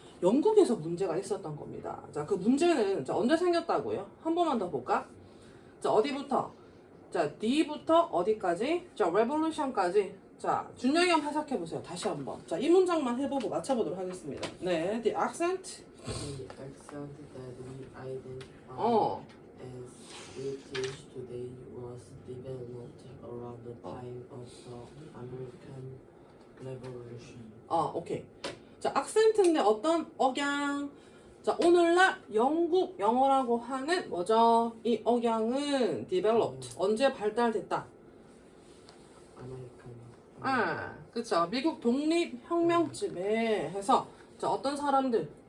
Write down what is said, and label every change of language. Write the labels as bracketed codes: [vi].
[ko] 영국에서 문제가 있었던 겁니다. 자, 그 문제는 자, 언제 생겼다고요? 한 번만 더 볼까? 자, 어디부터? 자, D부터 어디까지? 자, revolution까지. 자, 준영이 한번 해석해보세요. 다시 한번. 자, 이 문장만 해보고 맞춰보도록 하겠습니다. [en] 네, the accent. The accent that we identify 어. as British today was developed around the time of the American Revolution. [ko] 오케이. 자, 악센트인데 어떤 억양? 자, 오늘날 영국 영어라고 하는 뭐죠? 이 억양은 [en] developed. [ko] 언제 발달됐다? 아메리칸. 아, 그쵸. 미국 독립혁명쯤에 해서 자, 어떤 사람들?